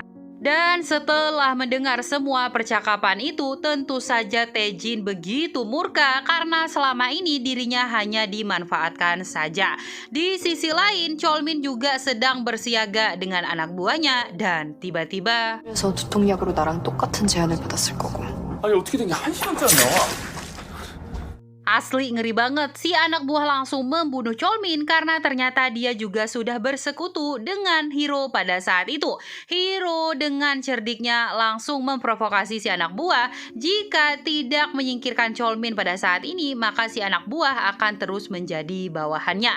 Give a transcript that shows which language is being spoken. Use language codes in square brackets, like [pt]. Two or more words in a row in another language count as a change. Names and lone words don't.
[id] Dan setelah mendengar semua percakapan itu, tentu saja Taejin begitu murka karena selama ini dirinya hanya dimanfaatkan saja. Di sisi lain, Cholmin juga sedang bersiaga dengan anak buahnya dan tiba-tiba [ko] 그래서 두통약으로 나랑 똑같은 제안을 받았을 거고. 아니 어떻게 된 게 1시간짜리 나와? [id] asli ngeri banget. Si anak buah langsung membunuh Cholmin karena ternyata dia juga sudah bersekutu dengan Hiro pada saat itu. Hiro dengan cerdiknya langsung memprovokasi si anak buah. Jika tidak menyingkirkan Cholmin pada saat ini, maka si anak buah akan terus menjadi bawahannya.